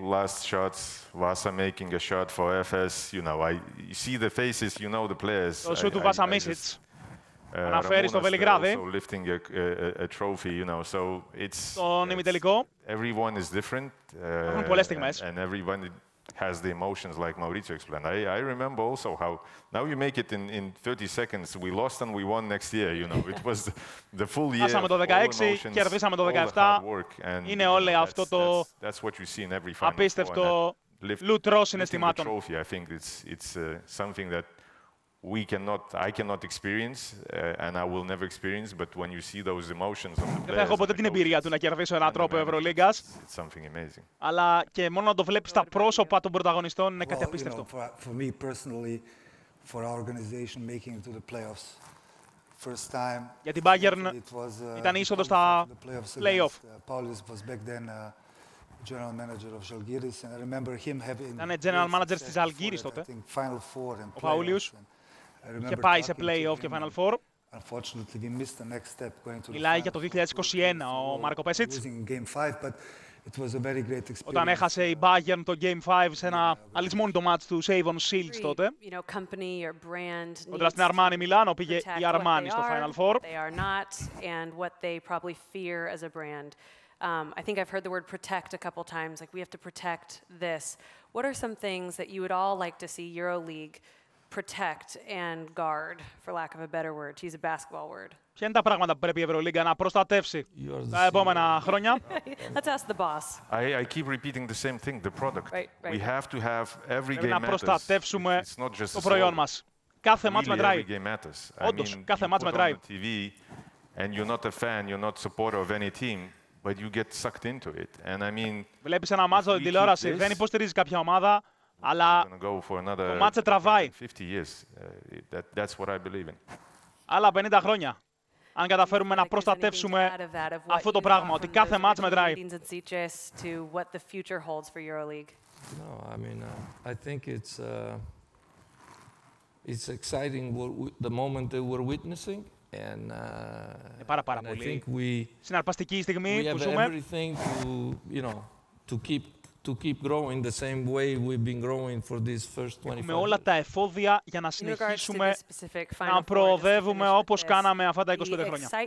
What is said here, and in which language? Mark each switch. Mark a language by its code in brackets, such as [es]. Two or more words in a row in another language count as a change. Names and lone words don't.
[el] Το σούτ του Βάσα Μίσιτς αναφέρει στο Βελιγράδι, στον ημιτελικό. Έχουν πολλές στιγμές. [en] Has the emotions like Maurizio explained. I remember also how now you make it in 30 seconds. We lost and we won next year. You know, it was the full year. [el] Χάσαμε το 16, κερδίσαμε το 17. Είναι όλο αυτό το απίστευτο λουτρό συναισθημάτων. [en] I think it's something that I cannot experience and I will never experience, but when you see those emotions of the players. [el] Δεν θα έχω ποτέ την εμπειρία του να κερδίσω ένα τρόπο Ευρωλίγκας. [en] It's something amazing. [el] Αλλά και μόνο να το βλέπεις στα πρόσωπα των πρωταγωνιστών είναι κάτι απίστευτο. [en] For me personally, for our organization making it to the playoffs. First time. [el] Για την Bayern ήταν η είσοδος στα play-off. [en] Paulius was back then general manager of Žalgiris and I remember him having. [el] Ήταν [en] general manager [el] της Žalgiris τότε. Ο Παούλιος. Και πάει σε play-off και Final Four. Μιλάει για το 2021 ο Μάρκο Πέσιτς. Όταν έχασε η Bayern το Game 5 σε ένα αλυσμόνητο μάτς του Savon Shields τότε. Κοντά στην Armani Μιλάνο πήγε η Armani στο Final Four. [en] I think I've heard the word protect a couple times, like we have to protect this. What are some things that you would all like to see EuroLeague protect and guard, for lack of a better word, to use a basketball word? [el] Ποια είναι τα πράγματα που πρέπει η Ευρωλίγκα να προστατεύσει τα επόμενα χρόνια? [en] Let's ask the boss. I keep repeating the same thing, the product. We have to have every game matters. [el] Να προστατεύσουμε το προϊόν μας. Κάθε μάτς μετράει. Όντως, κάθε μάτς μετράει. [en] And you're not a fan, you're not supporter of any team, but you get sucked into it. And I mean, [el] βλέπεις ένα μάτς στην τηλεόραση, δεν υποστηρίζεις κάποια ομάδα, αλλά το μάτς σε τραβάει. Άλλα 50 χρόνια. Αν καταφέρουμε να προστατεύσουμε αυτό το πράγμα, ότι κάθε μάτς μετράει. [en] No, I mean, I think it's exciting the moment that we're witnessing. And [el] πάρα πολύ συναρπαστική η στιγμή που ζούμε. Έχουμε όλα τα εφόδια για να συνεχίσουμε να προοδεύουμε όπως κάναμε αυτά τα 25 χρόνια.